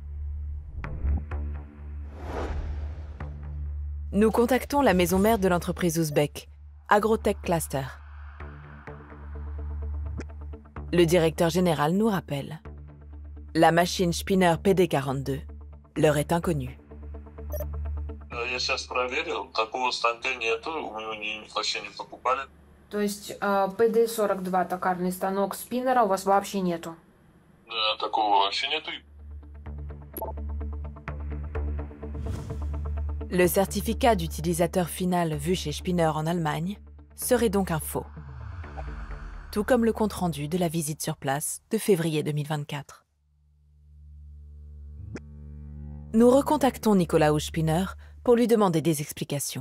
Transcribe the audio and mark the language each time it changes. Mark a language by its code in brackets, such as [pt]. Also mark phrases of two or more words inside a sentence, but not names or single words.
[fr] Nous contactons la maison mère de l'entreprise ouzbèque, Agrotech Cluster. Le directeur général nous rappelle. La machine Spinner PD42 leur est inconnue. [ru] Я сейчас проверил, такого станка нету, мы вообще не покупали. То есть PD42 токарный станок спиннера у вас вообще нету? Да, такого вообще нету. [fr] Le certificat d'utilisateur final vu chez Spinner en Allemagne serait donc un faux. Tout comme le compte-rendu de la visite sur place de février 2024. Nous recontactons Nikolaus Spinner pour lui demander des explications.